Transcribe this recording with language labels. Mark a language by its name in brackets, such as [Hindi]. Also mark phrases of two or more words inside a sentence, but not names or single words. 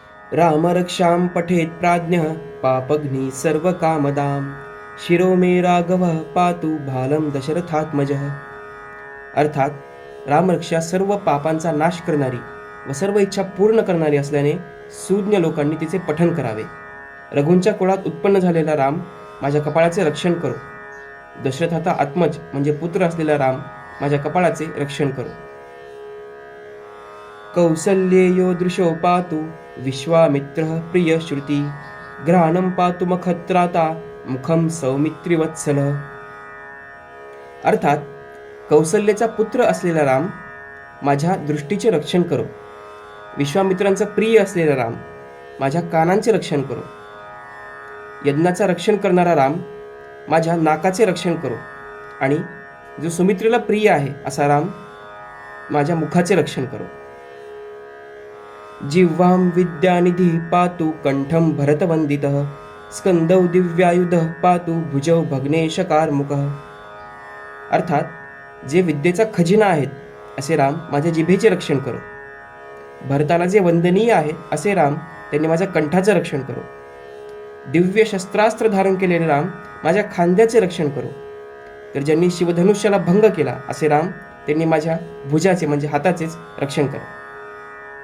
[Sanskrit] रामरक्षां पठेत् प्राज्ञः पापघ्नि सर्वकामदां शिरो मे राघवः पातु भालं दशरथात्मजः. [Marathi] अर्थात रामरक्षा सर्व पापांचा नाश करणारी व सर्व इच्छा पूर्ण करणारी असल्याने सुज्ञ लोकांनी तिचे पठन करावे. रघुंच्या कुळात उत्पन्न झालेला राम माझ्या कपाळाचे रक्षण करो. दशरथाचा आत्मज म्हणजे पुत्र असलेला राम माझ्या कपाळाचे रक्षण करो. [Sanskrit] कौसल्येयो दृशो पातु विश्वामित्रः प्रियश्रुती घ्राणं पातु मखत्राता मुखम सौमित्रिवत्सलः. [Marathi] अर्थात कौसल्याचा पुत्र असलेला राम माझ्या दृष्टीचे रक्षण करो. विश्वामित्रांचा प्रिय असलेला राम माझ्या कानांचे रक्षण करो. यज्ञाचा रक्षण करणारा राम माझ्या नाकाचे रक्षण करो. आणि जो सुमित्रेला प्रिय आहे असा राम माझ्या मुखाचे रक्षण करो. [Sanskrit] जिह्वां विद्यानिधी पातु कंठं भरतवंदितः स्कंदौ दिव्यायुधः पातु भुजौ भग्नेशकारमुकः. [Marathi] अर्थात जे विद्येचा खजिना आहेत असे राम माझ्या जिभेचे रक्षण करो. भरताला जे वंदनीय आहे असे राम त्यांनी माझ्या कंठाचे रक्षण करो. दिव्य शस्त्रास्त्र धारण केलेले राम माझ्या खांद्याचे रक्षण करो. तर ज्यांनी शिवधनुष्याला भंग केला असे राम त्यांनी माझ्या भुजाचे म्हणजे हाताचेच रक्षण करो.